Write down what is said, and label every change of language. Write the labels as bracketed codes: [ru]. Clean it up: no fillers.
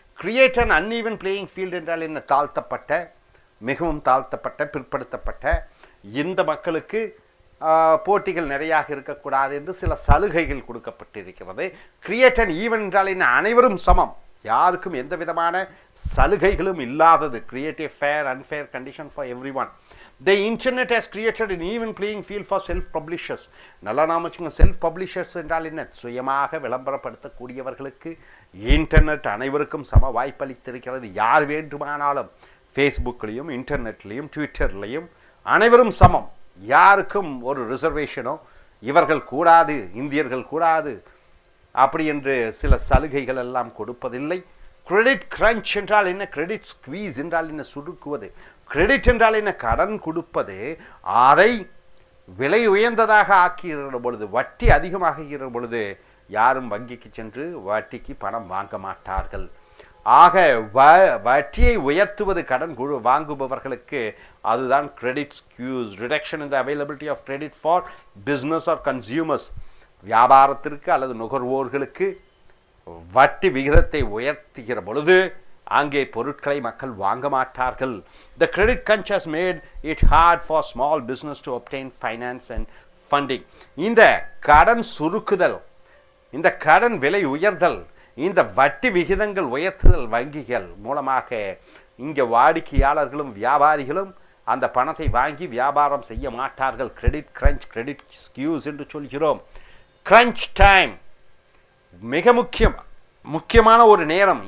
[ta] Create an uneven playing field என்றால் என்ன? தாழ்த்தப்பட்ட, மிகவும் தாழ்த்தப்பட்ட, பிற்படுத்தப்பட்ட இந்த மக்களுக்கு போட்டிகள் நிறையாக இருக்கக்கூடாது என்று சில சலுகைகள் கொடுக்கப்பட்டிருக்கிறது. கிரியேட் அன் ஈவன் என்றால் என்ன? அனைவரும் சமம், யாருக்கும் எந்த விதமான சலுகைகளும் இல்லாதது. [en] Create a fair unfair condition for everyone. The internet has created an even playing field for self-publishers. [ta] நல்லா நாம வச்சுங்க. செல்ஃப் பப்ளிஷர்ஸ் என்றால் என்ன? சுயமாக விளம்பரப்படுத்தக்கூடியவர்களுக்கு இன்டர்நெட் அனைவருக்கும் சம வாய்ப்பளித்திருக்கிறது. யார் வேண்டுமானாலும் ஃபேஸ்புக்லேயும், இன்டர்நெட்லேயும், ட்விட்டர்லேயும் அனைவரும் சமம். யாருக்கும் ஒரு ரிசர்வேஷனோ இவர்கள் கூடாது, இந்தியர்கள் கூடாது அப்படி என்று சில சலுகைகள் எல்லாம் கொடுப்பதில்லை. கிரெடிட் கிரன்ச் என்றால் என்ன? கிரெடிட் ஸ்குவீஸ் என்றால் என்ன? சுருக்குவது. கிரெடிட் என்றால் என்ன? கடன் கொடுப்பது. அதை விலை உயர்ந்ததாக ஆக்குகிற பொழுது, வட்டி அதிகமாகுகிற பொழுது யாரும் வங்கிக்கு சென்று வட்டிக்கு பணம் வாங்க மாட்டார்கள். ஆக வட்டியை உயர்த்துவது கடன் வாங்குபவர்களுக்கு அதுதான் credit squeeze. [en] Reduction in the availability of credit for business or consumers. [ta] வியாபாரத்திற்கு அல்லது நுகர்வோர்களுக்கு வட்டி விகிதத்தை உயர்த்துகிற பொழுது அங்கே பொருட்களை மக்கள் வாங்க மாட்டார்கள். [en] The credit crunch has made it hard for small business to obtain finance and funding. [ta] இந்த கடன் சுருக்குதல், இந்த கடன் விலை உயர்தல், இந்த வட்டி விகிதங்கள் உயர்த்துதல் வங்கிகள் மூலமாக இங்கே வாடிக்கையாளர்களும் வியாபாரிகளும் அந்த பணத்தை வாங்கி வியாபாரம் செய்ய மாட்டார்கள். கிரெடிட் கிரன்ச், கிரெடிட் ஸ்கியூஸ் என்று சொல்கிறோம். கிரன்ச் டைம் மிக முக்கியமான ஒரு நேரம்.